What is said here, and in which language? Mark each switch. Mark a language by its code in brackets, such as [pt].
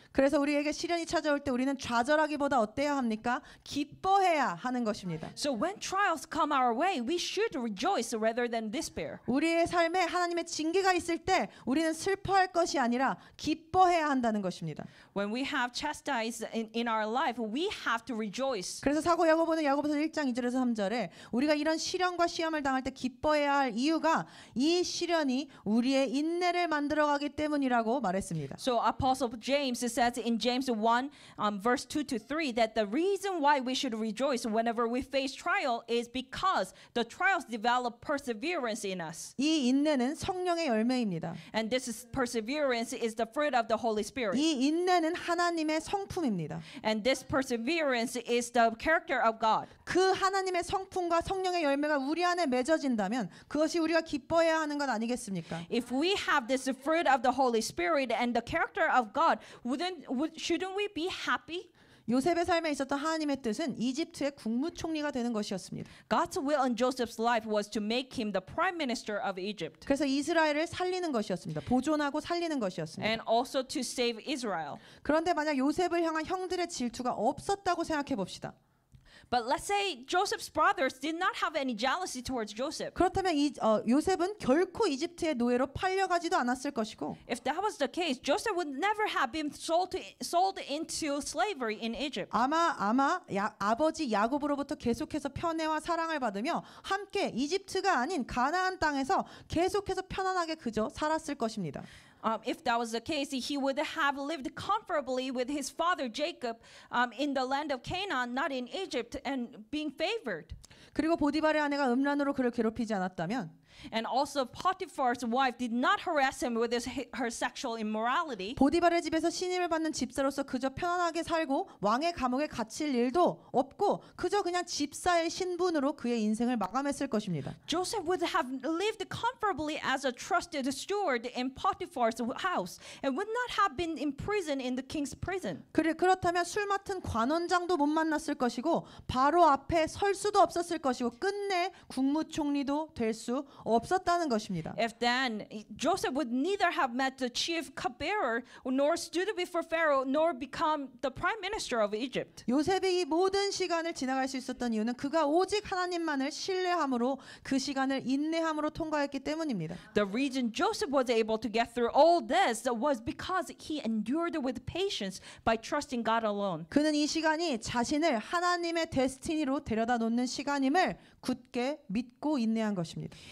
[ko] 그래서 우리에게 시련이 찾아올 때 우리는 좌절하기보다 어때야 합니까? 기뻐해야 하는 것입니다. [en] So when trials come our way, we should rejoice rather than despair. [ko] 우리의 삶에 하나님의 징계가 있을 때 우리는 슬퍼할 것이 아니라 기뻐해야 한다는 것입니다. [en] When we have chastised in our life, we have to rejoice. [ko] 그래서 사도 야고보는 야고보서 1장 2절에서 3절에 우리가 이런 시련과 시험을 당할 때 기뻐해야 할 이유가 이 시련이 우리의 인내를 만들어가기 때문이라고 말했습니다. [en] So Apostle James says in James 1 verse 2 to 3 that the reason why we should rejoice whenever we face trial is because the trials develop perseverance in us. [ko] 이 인내는 성령의 열매입니다. [en] And perseverance is the fruit of the Holy Spirit. [ko] 이 인내는 하나님의 성품입니다. [en] And this perseverance is the character of God. [ko] 그 하나님의 성품과 성령의 열매가 우리 안에 맺어진다면 그것이 우리가 기뻐해야 하는 것 아니겠습니까? [en] If we have this fruit of the Holy Spirit and the character of God, shouldn't we be happy? [ko] 요셉의 삶에 있었던 하나님의 뜻은 이집트의 국무총리가 되는 것이었습니다. [en] God's will in Joseph's life was to make him the prime minister of Egypt. [ko] 그래서 이스라엘을 살리는 것이었습니다. 보존하고 살리는 것이었습니다. [en] And also to save Israel. [ko] 그런데 만약 요셉을 향한 형들의 질투가 없었다고 생각해 봅시다. [en] But let's say Joseph's brothers did not have any jealousy towards Joseph. [ko] 그렇다면 요셉은 결코 이집트의 노예로 팔려가지도 않았을 것이고 [en] If that was the case, Joseph would never have been sold into slavery in Egypt. [ko] 아마 아버지 야곱으로부터 계속해서 편애와 사랑을 받으며 함께 이집트가 아닌 가나안 땅에서 계속해서 편안하게 그저 살았을 것입니다. [en] If that was the case, he would have lived comfortably with his father Jacob in the land of Canaan, not in Egypt, and being favored. [ko] 그리고 보디발의 아내가 음란으로 그를 괴롭히지 않았다면 [en] And also Potiphar's wife did not harass him with her sexual immorality. [ko] 보디발의 집에서 신임을 받는 집사로서 그저 편안하게 살고 왕의 감옥에 갇힐 일도 없고 그저 그냥 집사의 신분으로 그의 인생을 마감했을 것입니다. [en] Joseph would have lived comfortably as a trusted steward in Potiphar's house and would not have been imprisoned in the king's prison. [ko] 그렇다면 술 맡은 관원장도 못 만났을 것이고 바로 앞에 설 수도 없었을 것이고 끝내 국무총리도 될 수 없었다는 것입니다. [en] If then Joseph would neither have met the chief cupbearer nor stood before Pharaoh nor become the prime minister of Egypt. [ko] 요셉이 이 모든 시간을 지나갈 수 있었던 이유는 그가 오직 하나님만을 신뢰함으로 그 시간을 인내함으로 통과했기 때문입니다. [en] The reason Joseph was able to get through all this was because he endured with patience by trusting God alone. [ko] 그는 이 시간이 자신을 하나님의 데스티니로 데려다 놓는 시간임을 굳게 믿고 인내한 것입니다.